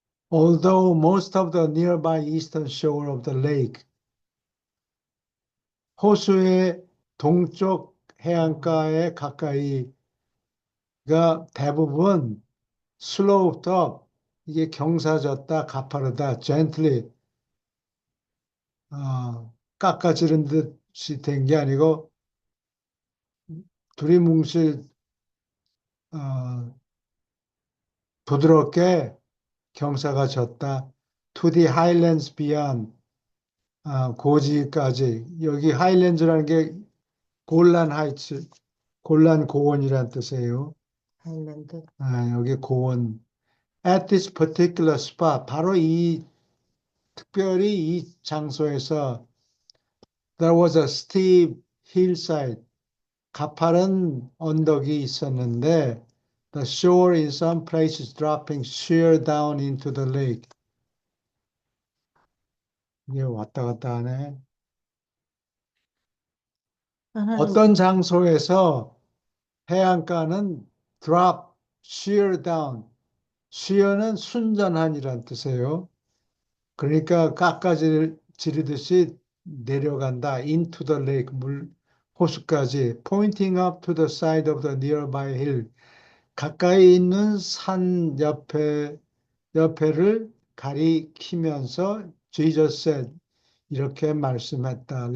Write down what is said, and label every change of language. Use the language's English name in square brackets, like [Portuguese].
[English] Although most of the nearby eastern shore of the lake, [Korean] 호수의 동쪽 해안가에 가까이가 대부분 [English] sloped up, [Korean] 이게 경사졌다, 가파르다, [English] gently, [Korean] 깎아지른 듯이 된 게 아니고 두리뭉실 어, 부드럽게 경사가 졌다. [English] To the highlands beyond, [Korean] 고지까지. 여기 하이랜드라는 게 골란 하이츠, 골란 고원이란 뜻이에요. 하일랜드. 여기 고원. [English] At this particular spot, [Korean] 바로 특별히 이 장소에서 [English] there was a steep hillside, [Korean] 가파른 언덕이 있었는데 [English] the shore in some places dropping sheer down into the lake. [Korean] 이게 왔다 갔다 하네. 하나는 어떤 장소에서 해안가는 [English] drop, sheer down. [Korean] sheer는 순전한이란 뜻이에요. 그러니까 깎아지르듯이 내려간다. [English] into the lake, [Korean] 호수까지. [English] pointing up to the side of the nearby hill. [Korean] 가까이 있는 산 옆에를 가리키면서 [English] Jesus said, [Korean] 이렇게 말씀했다.